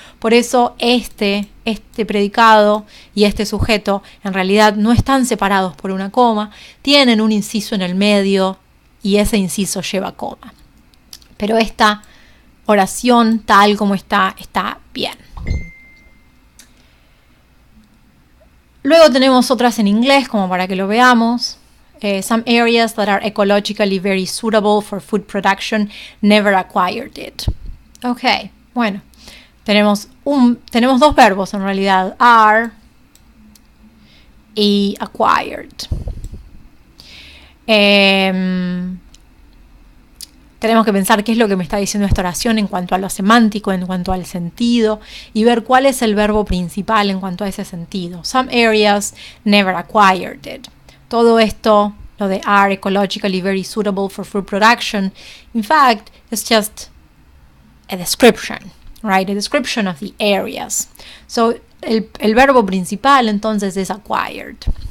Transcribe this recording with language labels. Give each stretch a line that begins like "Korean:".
Spanish: Por eso este predicado y este sujeto en realidad no están separados por una coma, tienen un inciso en el medio y ese inciso lleva coma. Pero esta oración tal como está bien. Luego tenemos otras en inglés como para que lo veamos.
English: Some areas that are ecologically very suitable for food production never acquired it.
Spanish: Ok, bueno, tenemos dos verbos en realidad, are y acquired. Tenemos que pensar qué es lo que me está diciendo esta oración en cuanto a lo semántico, en cuanto al sentido, y ver cuál es el verbo principal en cuanto a ese sentido.
English: Some areas never acquired it. Todo esto, lo de are ecologically very suitable for food production, in fact, it's just a description, right? A description of the areas. So, el verbo principal entonces es acquired.